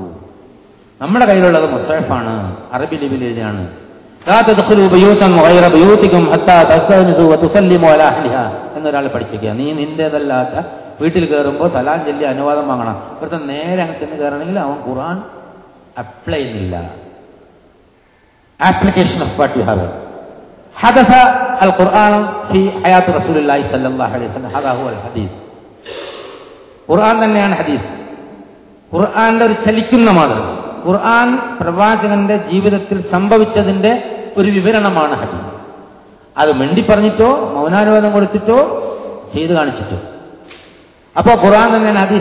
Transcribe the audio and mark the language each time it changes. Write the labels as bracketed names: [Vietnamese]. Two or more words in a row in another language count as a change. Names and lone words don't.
[Malayalam] നമ്മുടെ കയ്യിലുള്ളത് മുസ്ഹഫാണ്, അറബി ലിപിയിൽ എഴുതിയാണ്. എന്നൊരാൾ പഠിച്ചിരിക്കുക. നീ നിന്റേതല്ലാത്ത വീട്ടിൽ കയറുമ്പോൾ സലാം ചൊല്ലി അനുവാദം വാങ്ങണം. ഇവിടുത്തെ നേരെ അങ്ങനെ ചെന്ന് കയറണമെങ്കിൽ അവൻ ഖുർആൻ അപ്ലൈ ചെയ്യുന്നില്ല. [English] application of what you have. [Arabic] حدث القرآن في حياة رسول الله صلى الله عليه وسلم. هذا هو الحديث. [Malayalam] ഖുർആൻ തന്നെയാണ് ഹദീസ്. ഖുർആന്റെ ഒരു ചലിക്കുന്ന മാതൃക, ഖുർആൻ പ്രവാചകന്റെ ജീവിതത്തിൽ സംഭവിച്ചതിന്റെ ഒരു വിവരണമാണ് ഹദീസ്. അത് മിണ്ടി പറഞ്ഞിട്ടോ മൗനാനുവാദം കൊടുത്തിട്ടോ ചെയ്തു കാണിച്ചിട്ടോ. അപ്പോ ഖുർആൻ തന്നെയാണ് ഹദീസ്.